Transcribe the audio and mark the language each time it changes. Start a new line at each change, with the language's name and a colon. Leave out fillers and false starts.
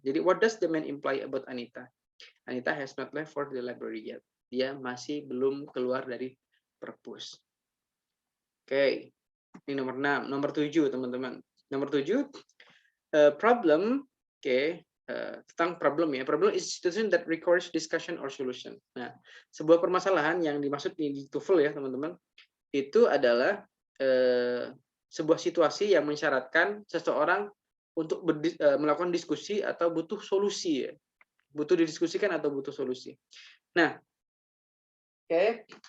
English: Jadi what does the man imply about Anita? Anita has not left for the library yet.
Indonesian: Dia masih belum keluar dari perpus. Oke. Ini nomor 6, nomor 7 teman-teman. Nomor 7 problem, tentang problem ya.
English: Problem is a situation that requires discussion or solution.
Indonesian: Nah, sebuah permasalahan yang dimaksud di TOEFL ya, teman-teman. Itu adalah sebuah situasi yang mensyaratkan seseorang untuk melakukan diskusi atau butuh solusi ya. Butuh didiskusikan atau butuh solusi. Nah, oke.